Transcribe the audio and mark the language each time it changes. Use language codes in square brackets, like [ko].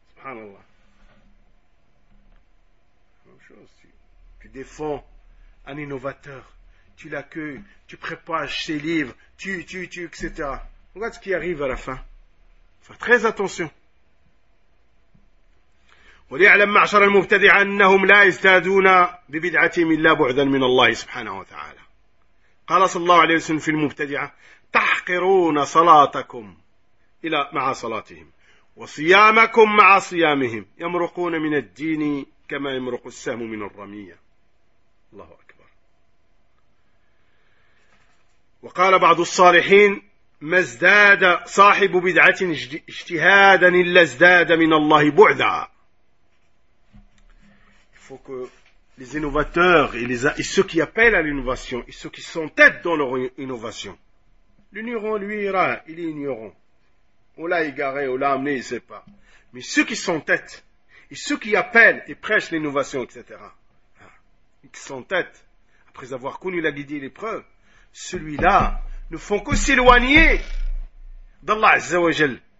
[ar] Subhanallah. [fr] Même chose, tu défends un innovateur, tu l'accueilles, tu prépares ses livres, tu, etc. Regarde ce qui arrive à la fin. Fais très attention. [ar] وليعلم معشر المبتدع أنهم لا يزدادون ببدعتهم إلا بعدا من الله سبحانه وتعالى قال صلى الله عليه وسلم في المبتدع تحقرون صلاتكم إلى مع صلاتهم وصيامكم مع صيامهم يمرقون من الدين كما يمرق السهم من الرمية الله أكبر وقال بعض الصالحين ما ازداد صاحب بدعة اجتهادا إلا ازداد من الله بعدا. [fr] Il faut que les innovateurs et ceux qui appellent à l'innovation et ceux qui sont tête dans leur innovation, l'ignorant lui ira, il est ignorant. On l'a égaré, on l'a amené, il ne sait pas. Mais ceux qui sont tête et ceux qui appellent et prêchent l'innovation, etc., qui sont tête, après avoir connu la guidée et l'épreuve, celui-là ne font que s'éloigner d'Allah Azza wa Jal.